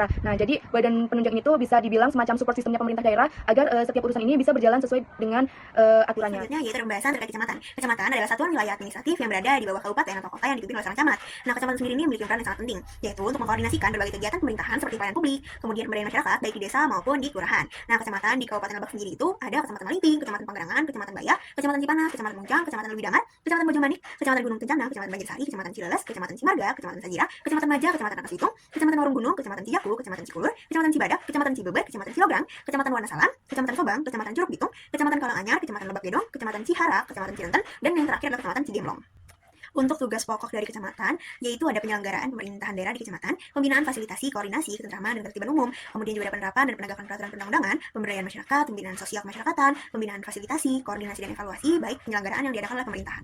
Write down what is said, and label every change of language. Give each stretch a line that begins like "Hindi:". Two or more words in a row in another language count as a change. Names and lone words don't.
Indonesian: Nah, jadi badan penunjang itu bisa dibilang semacam support sistemnya pemerintah daerah agar setiap urusan ini bisa berjalan sesuai dengan aturannya. Selanjutnya yaitu pembahasan terkait kecamatan. Kecamatan adalah satuan wilayah administratif yang berada di bawah kabupaten atau kota yang dipimpin oleh seorang camat. Nah, kecamatan sendiri ini memiliki peran yang sangat penting, yaitu untuk mengkoordinasikan berbagai kegiatan pemerintahan seperti pelayanan publik, kemudian pemberdayaan masyarakat baik di desa maupun di kelurahan. Nah, kecamatan di Kabupaten Lebak sendiri itu ada Kecamatan Malingping, Kecamatan Panggerangan, Kecamatan Baya, Kecamatan Cipanas, Kecamatan Munjang, Kecamatan Lewidangan, Kecamatan Bojongmanik, Kecamatan Gunung Kencana, Kecamatan Banjarsari, Kecamatan Cileles, Kecamatan Cimarga, Kecamatan Sajira, Kecamatan Maja, Kecamatan Rangkas Bitung, Kecamatan Warung Gunung, Kecamatan Cijaku, Kecamatan Cikulur, Kecamatan Cibadak, Kecamatan Cibeber, Kecamatan Cilograng, Kecamatan Wonosalam, Kecamatan Sobang, Kecamatan Curug Bitung, Kecamatan Kalanganyar, Kecamatan Lebak Gedong, Kecamatan Cihara, Kecamatan Cirenten, dan yang terakhir adalah Kecamatan Cigemblong. Untuk tugas pokok dari kecamatan, yaitu ada penyelenggaraan pemerintahan daerah di kecamatan, pembinaan fasilitasi, koordinasi, ketentraman, dan ketertiban umum, kemudian juga ada penerapan dan penegakan peraturan perundang-undangan, pemberdayaan masyarakat, pembinaan sosial kemasyarakatan, pembinaan fasilitasi, koordinasi dan evaluasi, baik penyelenggaraan yang diadakan oleh pemerintahan.